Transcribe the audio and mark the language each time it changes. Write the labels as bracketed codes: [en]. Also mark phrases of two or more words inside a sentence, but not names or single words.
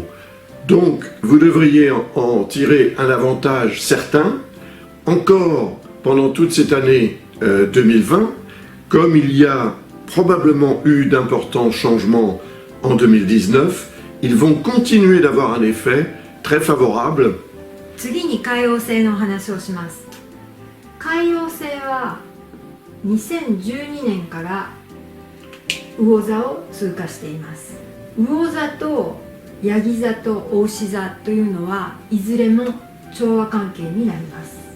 [fr] Donc vous devriez en tirer un avantage certain, encore pendant toute cette année 2020, comme il y a probablement eu d'importants changements en 2019, ils vont continuer d'avoir un effet très favorable. [ja] 次に海王星の話をします。海王星は2012年から魚座を通過しています。魚座とヤギ座と牡牛座というのはいずれも調和関係になります。